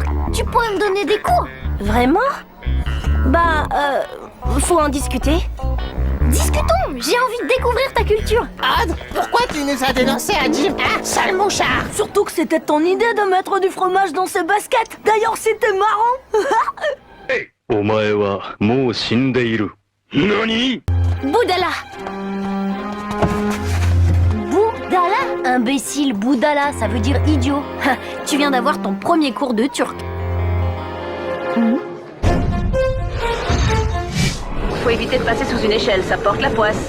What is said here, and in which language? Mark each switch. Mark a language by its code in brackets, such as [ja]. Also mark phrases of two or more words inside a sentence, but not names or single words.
[fr] Tu pourrais me donner des cours? Vraiment? Bah, faut en discuter. Discutons, j'ai envie de découvrir ta culture. Odd, pourquoi tu nous as dénoncé à dire « sale mouchard » Surtout que c'était ton idée de mettre du fromage dans ses baskets. D'ailleurs, c'était marrant. [ja] お前はもう死んでいる。何？ [fr] Boudala. Boudala? Imbécile, Boudala, ça veut dire idiot. Tu viens d'avoir ton premier cours de turc. Faut éviter de passer sous une échelle, ça porte la poisse.